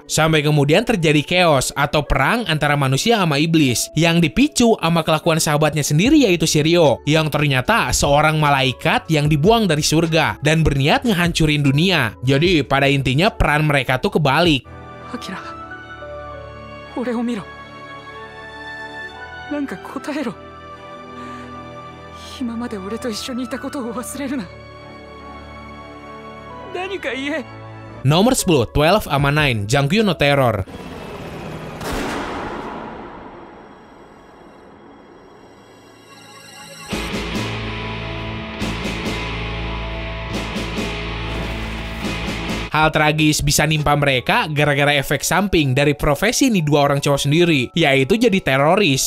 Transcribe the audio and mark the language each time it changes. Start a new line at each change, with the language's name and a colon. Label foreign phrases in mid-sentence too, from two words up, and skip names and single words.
Indonesian: Sampai kemudian terjadi chaos atau perang antara manusia sama iblis yang dipicu sama kelakuan sahabatnya sendiri yaitu Shiryu, yang ternyata seorang malaikat yang dibuang dari surga dan berniat ngehancurin dunia. Jadi pada intinya peran mereka tuh kebalik. Akira,
Japanese: 俺を見ろ。なんか答えろ。今まで俺と一緒にいたことを忘れるな。何か言え。
Indonesian: Nomor 10, 12 ama 9, Jangkyu no Terror. Hal tragis bisa nimpa mereka gara-gara efek samping dari profesi nih dua orang cowok sendiri, yaitu jadi teroris.